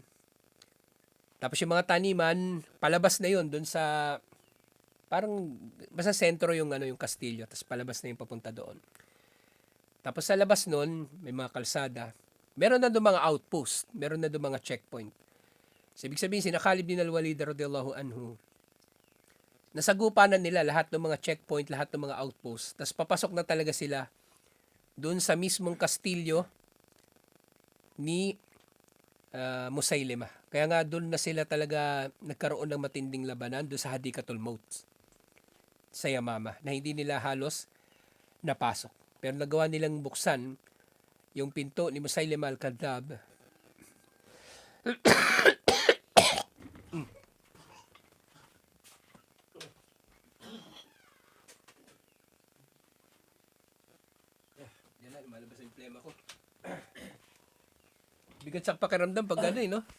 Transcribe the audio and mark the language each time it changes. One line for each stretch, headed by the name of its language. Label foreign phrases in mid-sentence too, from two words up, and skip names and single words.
Filipino: Tapos yung mga taniman, palabas na yun doon sa, parang, basta sentro yung yung kastilyo. Tapos palabas na yung papunta doon. Tapos sa labas nun, may mga kalsada. Meron na doon mga outpost. Meron na doon mga checkpoint. So, ibig sabihin, sina Khalid bin al-Walid
Arabic: رضي الله عنه,
Filipino: nasagupanan nila lahat ng mga checkpoint, lahat ng mga outpost. Tapos papasok na talaga sila doon sa mismong kastilyo ni Musaylama. Kaya nga doon na sila talaga nagkaroon ng matinding labanan doon sa Hadikatul Maut sa Yamama na hindi nila halos napasok. Pero nagawa nilang buksan yung pinto ni Musaylama al-Kadhab. Yan na, lumalabas yung plema ko. Bigat sa pakiramdam pag no?